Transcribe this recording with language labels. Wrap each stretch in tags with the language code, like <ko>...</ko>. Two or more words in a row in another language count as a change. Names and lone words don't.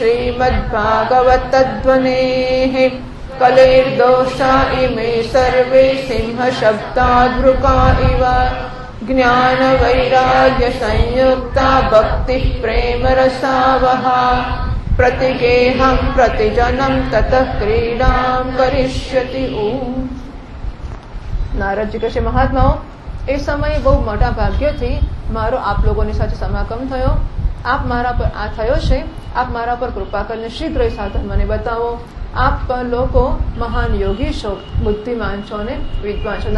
<sa>श्रीमद्भागवतध्वनेः कलेर्दोषा इमे सर्वे सिंहशब्दाद्भृका इव ज्ञानवैराग्यसंयुक्ता भक्तिः प्रेमरसावहा प्रतिगेहं प्रतिजनं ततः क्रीडां करिष्यति</sa> <gu>નારદજી કહે છે, મહાત્માઓ, એ સમયે બહુ મોટા ભાગ્યથી મારો આપ લોકોની સાથે સમાગમ થયો. આપ મારા પર આ થયો છે, આપ મારા પર કૃપા કરીને શીઘ્ર એ સાધન મને બતાવો. આપ લોકો મહાન યોગી છો, બુદ્ધિમાન છો અને વિદ્વાન છો.</gu>